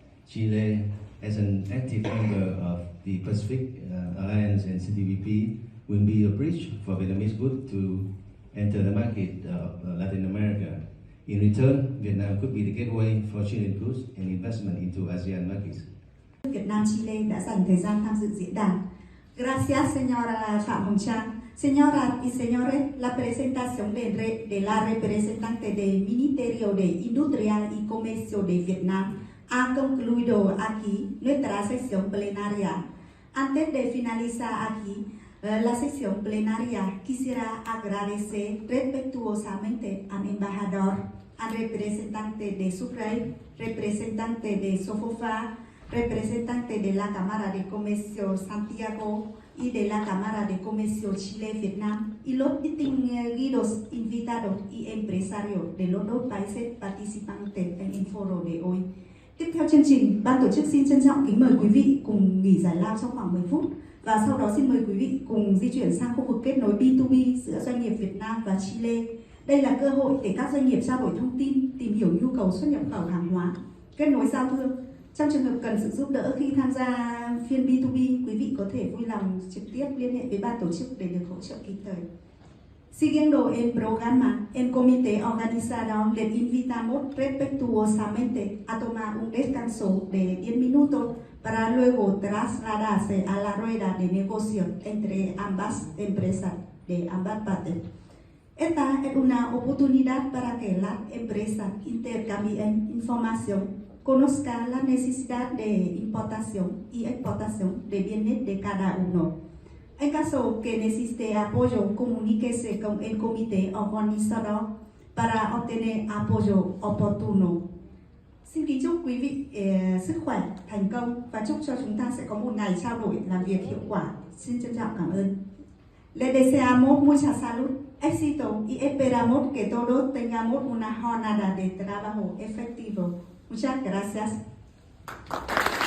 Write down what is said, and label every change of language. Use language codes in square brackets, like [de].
[en] Chile, as an active member of the Pacific Alliance and CTBP, will be a bridge for Vietnamese goods to enter the market of Latin America. In return, Vietnam could be the gateway for Chilean goods and investment into ASEAN markets. [vi] Việt Nam Chile đã dành thời gian tham dự diễn đàn. [es] Gracias, señora Phạm Hồng Trang. Señoras y señores, la presentación de la representante del Ministerio de Industria y Comercio de Vietnam ha concluido aquí nuestra sesión plenaria. Antes de finalizar aquí la sesión plenaria, quisiera agradecer respetuosamente al embajador, al representante de Sucre, representante de Sofofa, representante de la Cámara de Comercio Santiago y de la Cámara de Comercio Chile-Vietnam, y los distinguidos invitados y empresarios de los dos países participantes en el foro de hoy. [vi] Tiếp theo chương trình, ban tổ chức xin trân trọng kính mời quý vị cùng nghỉ giải lao trong khoảng 10 phút, và sau đó xin mời quý vị cùng di chuyển sang khu vực kết nối B2B giữa doanh nghiệp Việt Nam và Chile. Đây là cơ hội để các doanh nghiệp trao đổi thông tin, tìm hiểu nhu cầu xuất nhập khẩu hàng hóa, kết nối giao thương. Trong trường hợp cần sự giúp đỡ khi tham gia phiên B2B, quý vị có thể vui lòng trực tiếp liên hệ với ban tổ chức để được hỗ trợ kịp thời. [es] Siguiendo el programa, el comité organizador les invitamos respetuosamente a tomar un descanso de 10 minutos para luego trasladarse a la rueda de negocios entre ambas empresas de ambas partes. Esta es una oportunidad para que las empresas intercambien información, conozcan la necesidad de importación y exportación de bienes de cada uno. En caso que necesite apoyo, comuníquese con el comité organizador para obtener apoyo oportuno. [vi] Xin kính chúc quý vị sức khỏe, thành công và chúc cho chúng ta sẽ có một ngày trao đổi làm việc hiệu quả. Xin trân trọng cảm ơn. [es] Le deseamos mucha salud, éxito y esperamos que todos tengamos una jornada de trabajo efectivo. Muchas gracias.